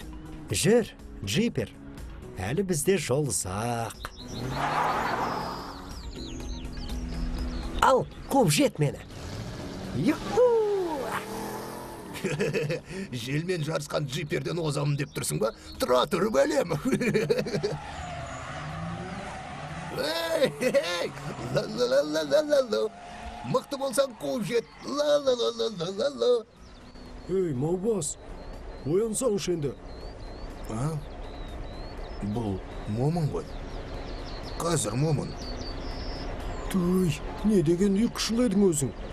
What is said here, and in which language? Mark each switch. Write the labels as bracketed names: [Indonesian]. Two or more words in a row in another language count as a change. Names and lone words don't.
[Kazakh] Жүр, Джипер. Әлі бізде жол ұзақ. Ал, қуып жет мені. Юху! Желмен жарысқан Джиперден озамын деп тұрсың ба? Тұра тұр бәлем. Эй, ла-ла-ла-ла-ла-ла-ла. Мықты болсаң қуып жет. Ла-ла-ла-ла-ла-ла. Ей, Маубас, оянсаңшы енді. Бұл момын ғой. Қазір момын. Той, не деген ұйқышыл едің өзің?